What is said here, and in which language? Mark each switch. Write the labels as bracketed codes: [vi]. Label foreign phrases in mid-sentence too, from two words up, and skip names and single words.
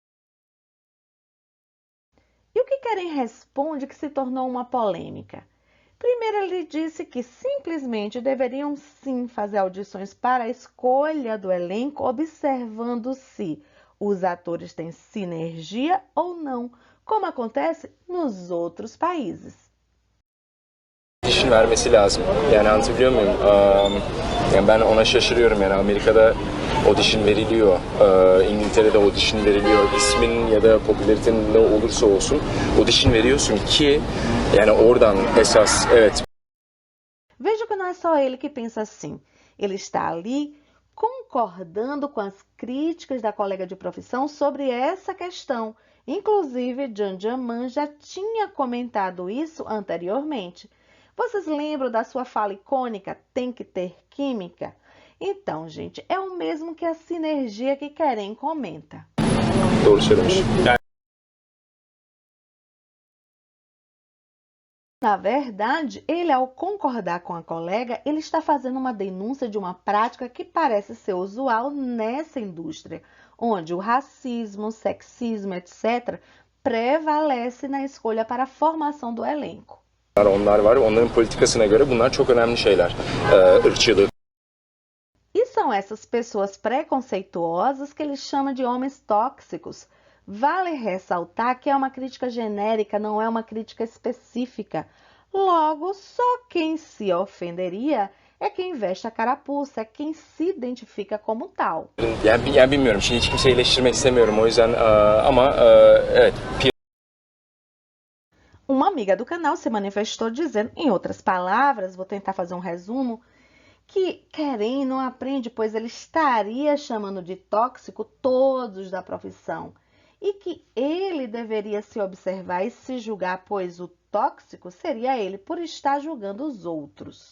[pt] E o que Keren responde que se tornou uma polêmica? Primeiro, ele disse que simplesmente deveriam sim fazer audições para a escolha do elenco, observando se os atores têm sinergia ou não, como acontece nos outros países. [tr] Audition vermesi lazım. Yani anlatabiliyor muyum? Yani ben ona şaşırıyorum. Yani Amerika'da audition veriliyor, İngiltere'de audition veriliyor. İsmin ya da popülaritenin ne olursa olsun audition veriyorsun ki yani oradan esas evet. [pt] Veja que não é só ele que pensa assim. Ele está ali concordando com as críticas da colega de profissão sobre essa questão. Inclusive, Can Yaman já tinha comentado isso anteriormente. Vocês lembram da sua fala icônica, tem que ter química? Então, gente, é o mesmo que a sinergia que Kerem comenta. [tr] Doğru söylemiş. [pt] Na verdade, ele, ao concordar com a colega, ele está fazendo uma denúncia de uma prática que parece ser usual nessa indústria, onde o racismo, sexismo, etc., prevalece na escolha para a formação do elenco. [tr] Onlar var. Onların politikasına göre bunlar çok önemli şeyler. Irkçılık. [pt] E são essas pessoas preconceituosas que ele chama de homens tóxicos. Vale ressaltar que é uma crítica genérica, não é uma crítica específica. Logo, só quem se ofenderia é quem veste a carapuça, é quem se identifica como tal. [tr] Yani bilmiyorum. Şimdi hiç kimseyi eleştirmek istemiyorum. O yüzden ama evet. [pt] Uma amiga do canal se manifestou dizendo, em outras palavras, vou tentar fazer um resumo, que Kerem não aprende, pois ele estaria chamando de tóxico todos da profissão. E que ele deveria se observar e se julgar, pois o tóxico seria ele por estar julgando os outros.